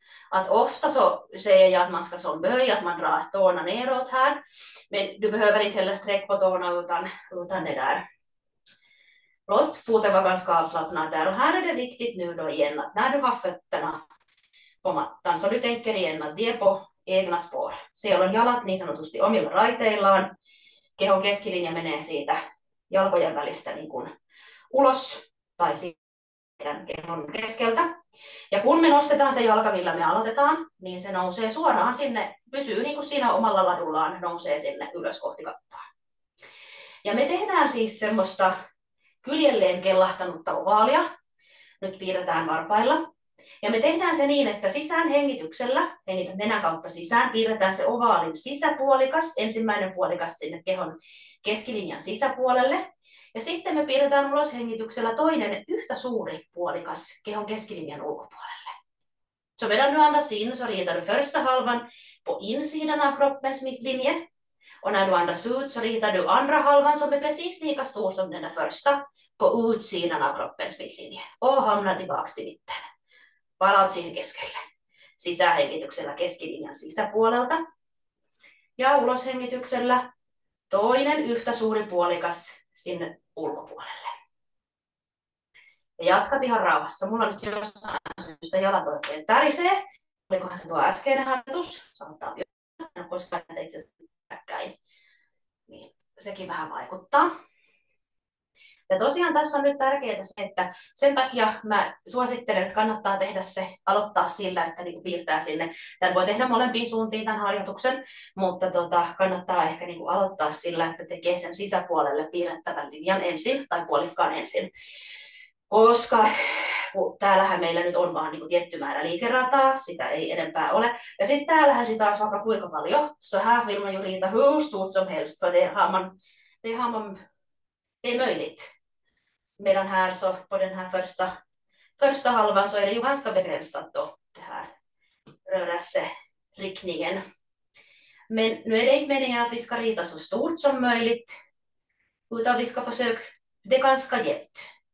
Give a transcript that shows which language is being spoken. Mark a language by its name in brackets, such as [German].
[Swedish] Att ofta så säger jag att man ska som böja, att man drar tårna neråt här. Men du behöver inte heller sträcka på tårna utan det där. Låt foten vara ganska avslappnad där. Och här är det viktigt nu då igen att när du har fötterna på mattan, så du tänker igen att de är på egna spår. [Finnish] Siellä on jalat niin sanotusti omilla raiteillaan. Kehon keskilinja menee siitä jalkojen välistä niin kuin ulos tai meidän kehon keskeltä. Ja kun me nostetaan se jalka, millä me aloitetaan, niin se nousee suoraan sinne, pysyy niin kuin siinä omalla ladullaan, nousee sinne ylös kohti kattoa. Ja me tehdään siis semmoista kyljelleen kellahtanutta ovaalia. Nyt piirretään varpailla. Ja me tehdään se niin, että sisään hengityksellä, hengität nenän kautta sisään, piirretään se ovaalin sisäpuolikas, ensimmäinen puolikas sinne kehon keskilinjan sisäpuolelle. Ja sitten me piirretään ulos hengityksellä toinen yhtä suuri puolikas kehon keskilinjan ulkopuolelle. [Swedish] Så medan du andas in så ritar du första halvan på insidan av kroppens mittlinje. Och när du andas ut så ritar du andra halvan som är precis lika stor som den där första på utsidan av kroppens mittlinje. Och hamnar tillbaks till mitten. [Finnish] Palaat siihen keskelle. Sisähengityksellä keskilinjan sisäpuolelta. Ja uloshengityksellä toinen yhtä suuri puolikas sinne ulkopuolelle. Ja jatkat ihan rauhassa. Mulla nyt jossain syystä jalat oikein tärisee. Olikohan se tuo äskeinen harjoitus? Saattaa en ole koskaan itse asiassa päkkäin. Niin sekin vähän vaikuttaa. Ja tosiaan tässä on nyt tärkeää se, että sen takia mä suosittelen, että kannattaa tehdä se, aloittaa sillä, että niin piirtää sinne. Tämän voi tehdä molempiin suuntiin tämän harjoituksen, mutta kannattaa ehkä niin aloittaa sillä, että tekee sen sisäpuolelle piirrettävän linjan ensin tai puolikkaan ensin. Koska täällähän meillä nyt on vaan niin tietty määrä liikerataa, sitä ei enempää ole. Ja sitten täällähän sitä taas vaikka kuinka paljon. [Swedish] Så här vill man ju rita hur stort som helst, för det är möjligt. Medan här så på den här första halvan så är det ju ganska begränsat då, det här rörelseriktningen. Men nu är det inte meningen att vi ska rita så stort som möjligt, utan vi ska försöka det ganska jämnt.